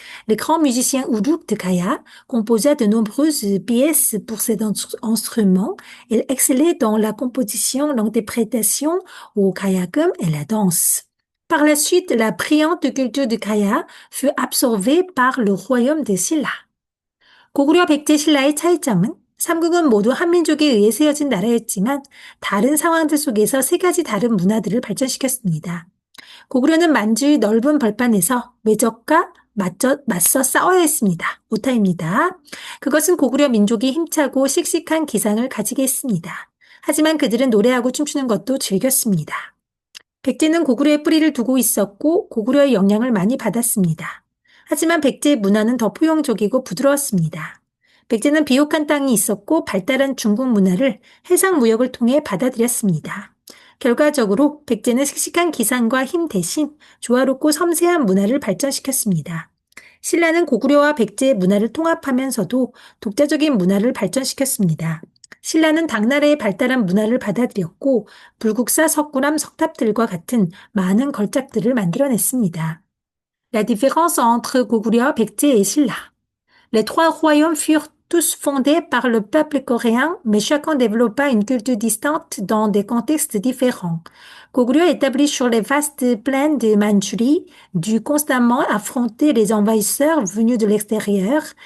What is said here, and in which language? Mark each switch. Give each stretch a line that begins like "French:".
French: Le grand musicien Uruk de Kaya composa de nombreuses pièces pour cet instrument. Il excellait dans la composition, l'interprétation au Kayakum et la danse. Par la suite, la brillante culture de Kaya fut absorbée par le royaume de Silla.
Korean: 고구려 백제 신라의 차이점은 삼국은 모두 한민족에 의해 세워진 나라였지만 다른 상황들 속에서 세 가지 다른 문화들을 발전시켰습니다. 고구려는 만주의 넓은 벌판에서 외적과 맞서 싸워야 했습니다. 오타입니다. 그것은 고구려 민족이 힘차고 씩씩한 기상을 가지게 했습니다. 하지만 그들은 노래하고 춤추는 것도 즐겼습니다. 백제는 고구려의 뿌리를 두고 있었고 고구려의 영향을 많이 받았습니다. 하지만 백제의 문화는 더 포용적이고 부드러웠습니다. 백제는 비옥한 땅이 있었고 발달한 중국 문화를 해상 무역을 통해 받아들였습니다. 결과적으로 백제는 씩씩한 기상과 힘 대신 조화롭고 섬세한 문화를 발전시켰습니다. 신라는 고구려와 백제의 문화를 통합하면서도 독자적인 문화를 발전시켰습니다. 신라는 당나라의 발달한 문화를 받아들였고 불국사, 석굴암, 석탑들과 같은 많은 걸작들을 만들어냈습니다.
French: La différence entre Goguryeo, Baekje et Silla. Les trois royaumes furent tous fondés par le peuple coréen, mais chacun développa une culture distincte dans des contextes différents. Goguryeo, établi sur les vastes plaines de Mandchourie, dut constamment affronter les envahisseurs venus de l'extérieur.